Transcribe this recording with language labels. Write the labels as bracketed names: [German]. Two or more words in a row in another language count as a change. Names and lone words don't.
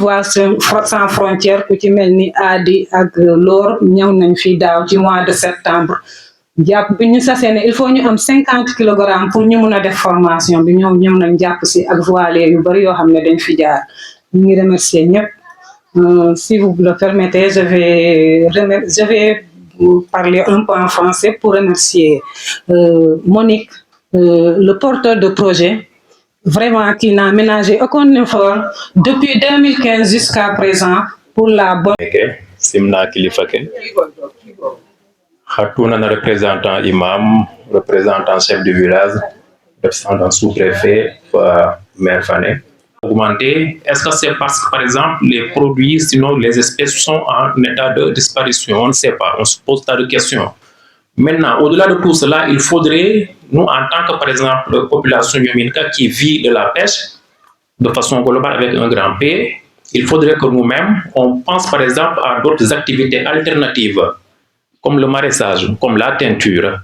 [Wolof] Voile sans frontières ku ci mel ni Adi ak Lor ñëw nañ fii daaw ci [French] mois de septembre [Wolof] jàpp bi ñu sasee ne [French] il faut [Wolof] ñu am [French] 50 kilogrammes pour [Wolof] ñu mun a def formation bi ñoom ñëw nañ jàpp si ak voilier yu bari yoo xam ne dañ fi jaar ñu ngi remercier ñëpp [French] si vous le permettez je vais parler un peu en français pour remercier Monique le porteur de projet vraiment qui n'a ménagé aucun effort depuis 2015 jusqu'à présent pour la bonne [Wolof] simna kilifa ke Khatouna na [French] représentant imam, représentant chef du village, représentant sous-préfet, maire Fané. Augmenter, est-ce que c'est parce que, par exemple, les produits, sinon les espèces sont en état de disparition? On ne sait pas, on se pose tas de questions. Maintenant, au-delà de tout cela, il faudrait, nous, en tant que, par exemple, population yominka qui vit de la pêche, de façon globale avec un grand P, il faudrait que nous-mêmes, on pense, par exemple, à d'autres activités alternatives, comme le maraîchage, comme la teinture.